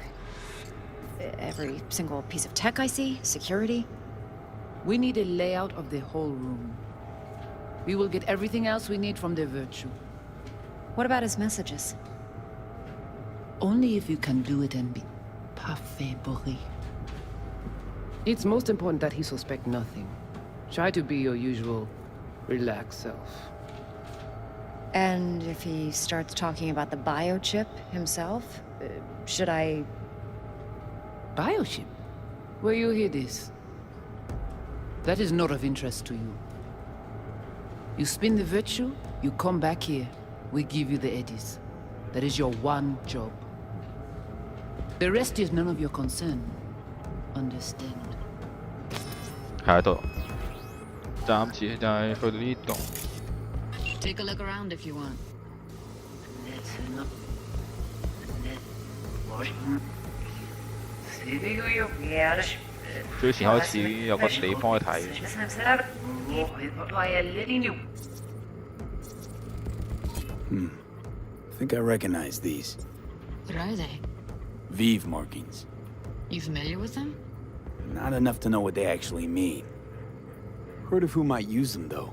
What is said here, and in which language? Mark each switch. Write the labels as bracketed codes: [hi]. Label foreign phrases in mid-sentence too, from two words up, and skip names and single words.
[en] Every single piece of tech I see? Security? We need a layout of the whole room. We will get everything else we need from the virtue. What about his messages? Only if you can do it and be [fr] parfait bourré. [en] It's most important that he suspect nothing. Try to be your usual, relaxed self. And if he starts talking about the biochip himself, should I... Biochip? Where you hear this? That is not of interest to you. You spin the virtue, you come back here, we give you the eddies. That is your one job. The rest is none of your concern. Understand? [yue] 喺度，暫時就係去到呢度。 [en] Take a look around if you want. [yue] 最前開始有個地方去睇。 [en] I think I recognize these. What are they? Vive markings. You familiar with them? Not enough to know what they actually mean. Heard of who might use them, though.